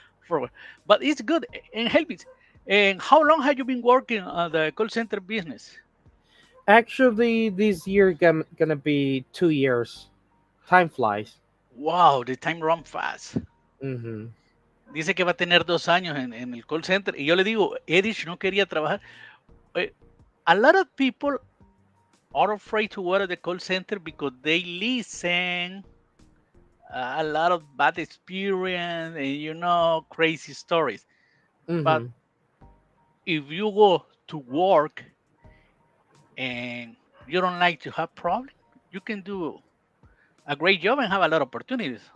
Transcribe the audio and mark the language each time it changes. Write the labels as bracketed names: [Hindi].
[English] for, but it's good and help me. And how long have you been working on the call center business? Actually, this year gonna be 2 years. Time flies. Wow, the time run fast. Mm-hmm. [Spanish] Dice que va a tener 2 años en el call center. Y yo le digo, Edith no quería trabajar. [English] Eh, A lot of people are afraid to work at the call center because they listen a lot of bad experience and crazy stories. But Mm-hmm. if you go to work and you don't like to have problems, you can do a great job and have a lot of opportunities.